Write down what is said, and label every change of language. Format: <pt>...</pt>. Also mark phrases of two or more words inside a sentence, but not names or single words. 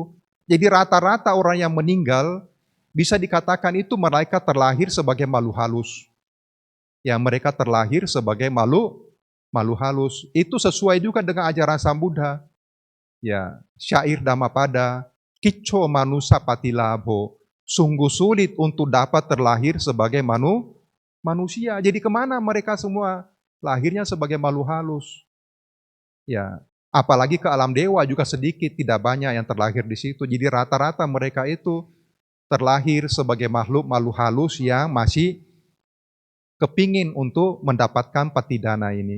<id>Jadi rata-rata orang yang meninggal bisa dikatakan itu mereka terlahir sebagai makhluk halus. Ya mereka terlahir sebagai makhluk halus. Itu sesuai juga dengan ajaran Sang Buddha. Ya, syair Dhammapada,</id> <pi>Kicco manusa patilabho.</pi> <id>Sungguh sulit untuk dapat terlahir sebagai manusia. Jadi kemana mereka semua? Lahirnya sebagai makhluk halus. Ya, apalagi ke alam dewa juga sedikit, tidak banyak yang terlahir di situ. Jadi rata-rata mereka itu terlahir sebagai makhluk halus yang masih kepingin untuk mendapatkan Patidana ini.</id>